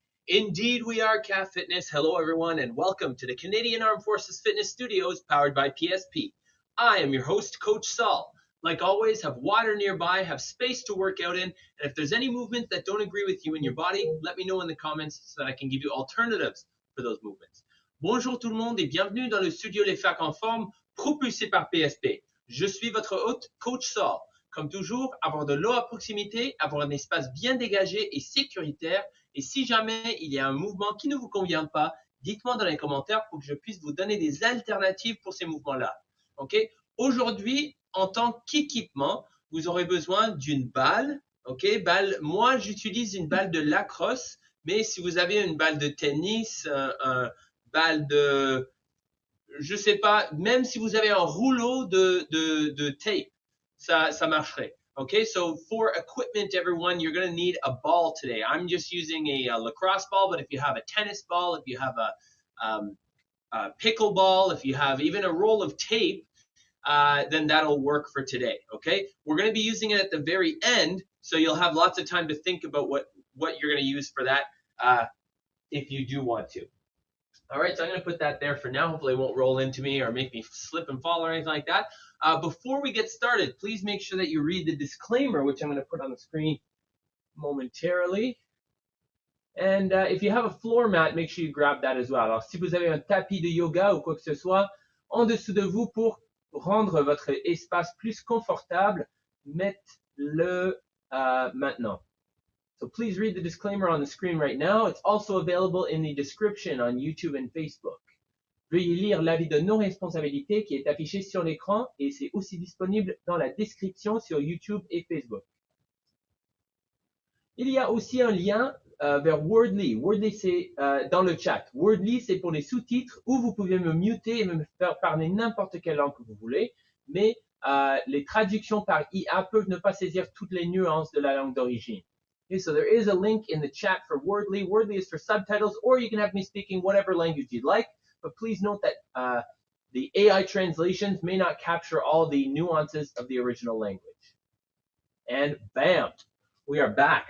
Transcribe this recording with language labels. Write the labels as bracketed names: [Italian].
[English] Indeed, we are CAF Fitness. Hello, everyone, and welcome to the Canadian Armed Forces Fitness Studios powered by PSP. I am your host, Coach Saul. Like always, have water nearby, have space to work out in, and if there's any movements that don't agree with you in your body, let me know in the comments so that I can give you alternatives for those movements. [French] Bonjour tout le monde et bienvenue dans le studio Les Facs en forme, propulsé par PSP. Je suis votre hôte, Coach Saul. Comme toujours, avoir de l'eau à proximité, avoir un espace bien dégagé et sécuritaire, et si jamais il y a un mouvement qui ne vous convient pas, dites-moi dans les commentaires pour que je puisse vous donner des alternatives pour ces mouvements-là. Ok? Aujourd'hui, en tant qu'équipement, vous aurez besoin d'une balle. Ok, balle. Moi, j'utilise une balle de lacrosse, mais si vous avez une balle de tennis, un balle de, je sais pas, même si vous avez un rouleau de tape, ça marcherait. [English] Okay, so for equipment, everyone, you're going to need a ball today. I'm just using a lacrosse ball, but if you have a tennis ball, if you have a pickleball, if you have even a roll of tape, then that'll work for today, okay? We're going to be using it at the very end, so you'll have lots of time to think about what you're going to use for that if you do want to. All right, so I'm going to put that there for now. Hopefully it won't roll into me or make me slip and fall or anything like that. Before we get started, please make sure that you read the disclaimer, which I'm going to put on the screen momentarily. And if you have a floor mat, make sure you grab that as well. [French] Alors, si vous avez un tapis de yoga ou quoi que ce soit en dessous de vous pour rendre votre espace plus confortable, mettez-le maintenant. [English] So please read the disclaimer on the screen right now. It's also available in the description on YouTube and Facebook. [French] Veuillez lire l'avis de non-responsabilité qui est affiché sur l'écran et c'est aussi disponible dans la description sur YouTube et Facebook. Il y a aussi un lien vers Wordly. Wordly, c'est dans le chat. Wordly, c'est pour les sous-titres où vous pouvez me muter et me faire parler n'importe quelle langue que vous voulez, mais les traductions par IA peuvent ne pas saisir toutes les nuances de la langue d'origine. [English] Okay, so there is a link in the chat for Wordly. Wordly is for subtitles, or you can have me speaking whatever language you'd like, but please note that the AI translations may not capture all the nuances of the original language. And bam! We are back.